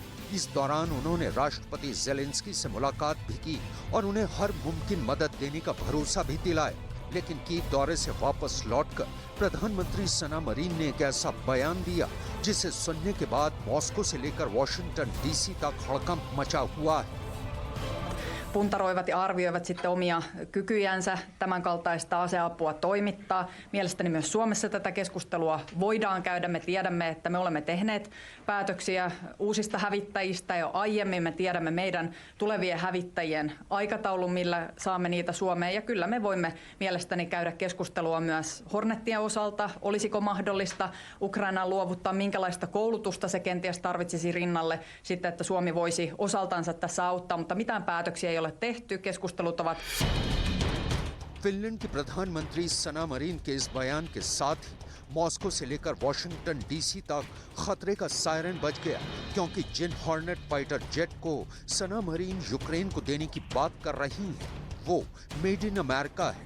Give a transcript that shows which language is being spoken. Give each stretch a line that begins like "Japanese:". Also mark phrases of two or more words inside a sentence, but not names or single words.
Hindi: इस दौरान उन्होंने राष्ट्रपति ज़ेलेंस्की से मुलाकात भी की और उन्हें हर मुमकिन मदद देने का भरोसा भी दिलाया। लेकिन कीव दौरे से वापस लौटकर प्रधानमंत्री सना मरीन ने एक ऐसा बयान दिया जिसे सुनने के बाद मॉस्को से लेकर वॉशिंगटन डीसी तक हड़कंप मचा हुआ है।
Finnish: puntaroivat ja arvioivat sitten omia kykyjänsä tämän kaltaista aseapua toimittaa. Mielestäni myös Suomessa tätä keskustelua voidaan käydä. Me tiedämme, että me olemme tehneet päätöksiä uusista hävittäjistä jo aiemmin. Me tiedämme meidän tulevien hävittäjien aikataulun, millä saamme niitä Suomeen. Ja kyllä me voimme mielestäni käydä keskustelua myös Hornetien osalta. Olisiko mahdollista Ukrainaan luovuttaa, minkälaista koulutusta se kenties tarvitsisi rinnalle sitten, että Suomi voisi osaltansa tässä auttaa, mutta mitään päätöksiä ei ole tehty. Keskustelut ovat.
Hindi: फिनलैंड की प्रधानमंत्री सना मरीन के इस बयान के साथ ही मॉस्को से लेकर वॉशिंगटन डीसी तक खतरे का सायरन बज गया, क्योंकि जिन हॉर्नेट
English: fighter jet
Hindi: को सना मरीन यूक्रेन को देने की बात कर रही हैं, वो
English: made in America
Hindi: है।